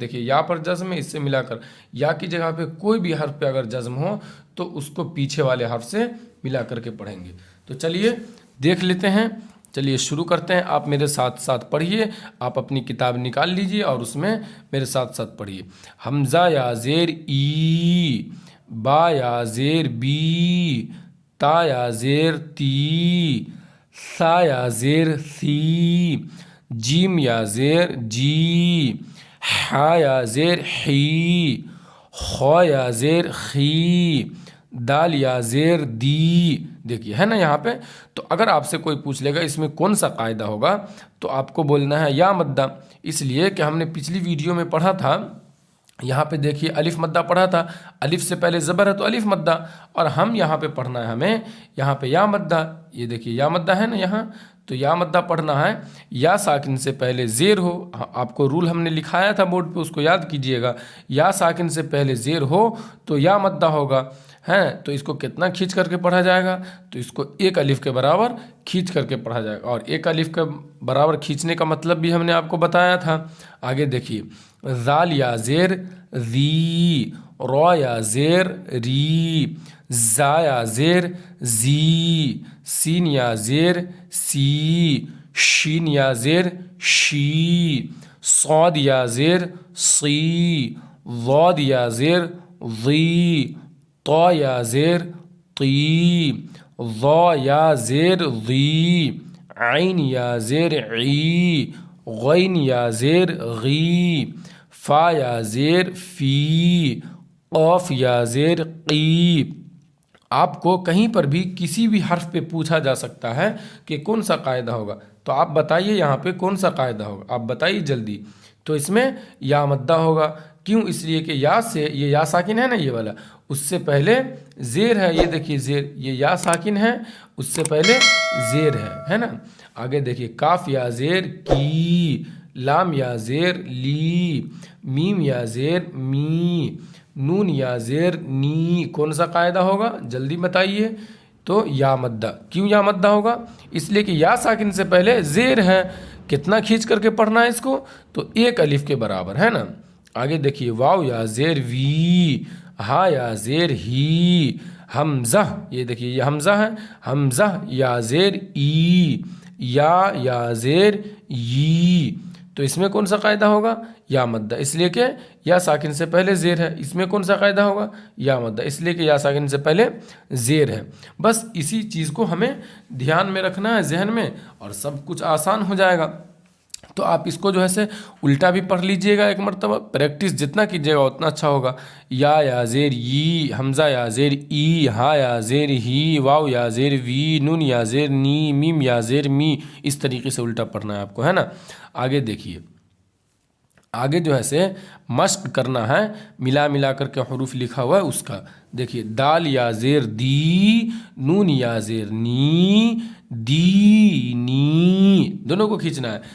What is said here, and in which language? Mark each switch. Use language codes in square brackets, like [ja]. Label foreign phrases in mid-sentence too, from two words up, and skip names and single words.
[ur] دیکھیے یا پر جزم ہے، اس سے ملا کر، یا کی جگہ پہ کوئی بھی حرف پہ اگر جزم ہو تو اس کو پیچھے والے حرف سے ملا کر کے پڑھیں گے۔ تو چلیے دیکھ لیتے ہیں، چلیے شروع کرتے ہیں۔ آپ میرے ساتھ ساتھ پڑھیے، آپ اپنی کتاب نکال لیجئے اور اس میں میرے ساتھ ساتھ پڑھیے۔ حمزہ یا زیر ای، با یا زیر بی، تا یا زیر تی، سا یا زیر سی، جیم یا زیر جی، حا یا زیر حی، خو یا زیر خی، دال یا زیر دی۔ دیکھیے ہے نا یہاں پہ، تو اگر آپ سے کوئی پوچھ لے گا اس میں کون سا قاعدہ ہوگا تو آپ کو بولنا ہے یا مدہ، اس لیے کہ ہم نے پچھلی ویڈیو میں پڑھا تھا۔ یہاں پہ دیکھیے الف مدہ پڑھا تھا، الف سے پہلے زبر ہے تو الف مدہ، اور ہم یہاں پہ پڑھنا ہے ہمیں یہاں پہ یا مدہ۔ یہ دیکھیے یا مدہ ہے نا یہاں، تو یا مدہ پڑھنا ہے یا ساکن سے پہلے زیر ہو۔ آپ کو رول ہم نے لکھایا تھا بورڈ پہ، اس کو یاد کیجئے گا۔ یا ساکن سے پہلے زیر ہو تو یا مدہ ہوگا، ہیں؟ تو اس کو کتنا کھینچ کر کے پڑھا جائے گا؟ تو اس کو ایک الف کے برابر کھینچ کر کے پڑھا جائے گا، اور ایک الف کے برابر کھینچنے کا مطلب بھی ہم نے آپ کو بتایا تھا۔ آگے دیکھیے ذال یا زیر ذی، رو یا زیر ری، زا یا زیر زی، سین یا زیر سی، شین یا زیر شی، صاد یا زیر صی، ضاد یا زیر ضی، طا یا زیر طی، ظا یا زیر ضی، عین یا زیر عی، غین یا زیر غی، فا یا زیر فی، قاف یا زیر قی۔ آپ کو کہیں پر بھی کسی بھی حرف پہ پوچھا جا سکتا ہے کہ کون سا قاعدہ ہوگا، تو آپ بتائیے یہاں پہ کون سا قاعدہ ہوگا، آپ بتائیے جلدی۔ تو اس میں یا مدہ ہوگا، کیوں؟ اس لیے کہ یا سے، یہ یا ساکن ہے نا یہ والا، اس سے پہلے زیر ہے۔ یہ دیکھیے زیر، یہ یا ساکن ہے، اس سے پہلے زیر ہے نا؟ آگے دیکھیے کاف یا زیر کی، لام یا زیر لی، میم یا زیر می، نون یا زیر نی۔ کون سا قاعدہ ہوگا جلدی بتائیے؟ تو یا مدہ۔ کیوں یا مدہ ہوگا؟ اس لیے کہ یا ساکن سے پہلے زیر ہے۔ کتنا کھینچ کر کے پڑھنا ہے اس کو؟ تو ایک الف کے برابر، ہے نا؟ آگے دیکھیے واو یا زیر وی، ہا یا زیر ہی، حمزہ، یہ دیکھیے یہ حمزہ ہے، حمزہ یا زیر ای، یا زیر ی۔ تو اس میں کون سا قاعدہ ہوگا؟ یا مدہ، اس لیے کہ یا ساکن سے پہلے زیر ہے۔ اس میں کون سا قاعدہ ہوگا؟ یا مدہ، اس لیے کہ یا ساکن سے پہلے زیر ہے۔ بس اسی چیز کو ہمیں دھیان میں رکھنا ہے ذہن میں، اور سب کچھ آسان ہو جائے گا۔ تو آپ اس کو جو ہے سے الٹا بھی پڑھ لیجئے گا ایک مرتبہ، پریکٹس جتنا کیجیے گا اتنا اچھا ہوگا۔ یا زیر ی، حمزہ یا زیر ای، ہا یا زیر ہی، واو یا زیر وی، نون یا زیر نی، میم یا زیر می، اس طریقے سے الٹا پڑھنا ہے آپ کو، ہے نا۔ آگے دیکھیے، آگے جو ہے سے مشق کرنا ہے، ملا کر کے حروف لکھا ہوا ہے اس کا۔ دیکھیے، دال یا زیر دی، نون یا زیر نی، دی نی، دونوں کو کھینچنا ہے۔